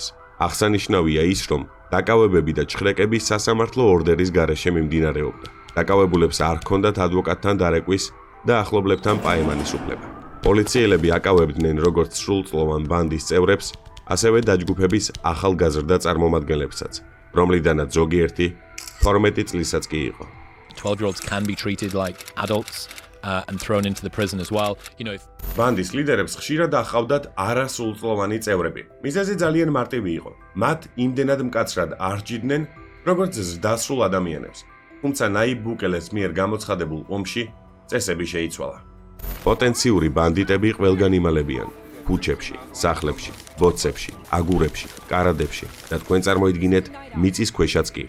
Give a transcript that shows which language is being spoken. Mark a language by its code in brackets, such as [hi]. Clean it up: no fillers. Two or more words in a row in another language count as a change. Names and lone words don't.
[ka] აღსანიშნავია ის, რომ დაკავებები და ჩხრეკები სასამართლო ორდერის გარეშე მიმდინარეობდა. დაკავებულებს არ ჰქონდათ ადვოკატთან დარეკვის და ახლობლებთან პაემანის უფლება. პოლიციელები აკავებდნენ როგორც სრულწლოვან ბანდის წევრებს, ასევე დაჯგუფების ახალგაზრდა წარმომადგენლებსაც, რომლიდანაც ზოგიერთი 12 წლისაც კი იყო. [en] 12-year-olds can be treated like adults. And thrown into the prison as well. [ka] ბანდის ლიდერებს ხშირად ახავდათ არასრულწლოვანი წევრები. მიზეზი ძალიან მარტივი იყო. მათ იმდენად მკაცრად არ ჯიდნენ, როგორც ზრდასრულ ადამიანებს. თუმცა ნაიბ ბუკელეს მიერ გამოცხადებულ ომში წესები შეიცვალა. პოტენციური ბანდიტები ყველგან იმალებიან. ქუჩებში, სახლებში, ბოცებში, აგურებში, კარადებში და თქვენ წარმოიდგინეთ მიწის ქვეშაც კი.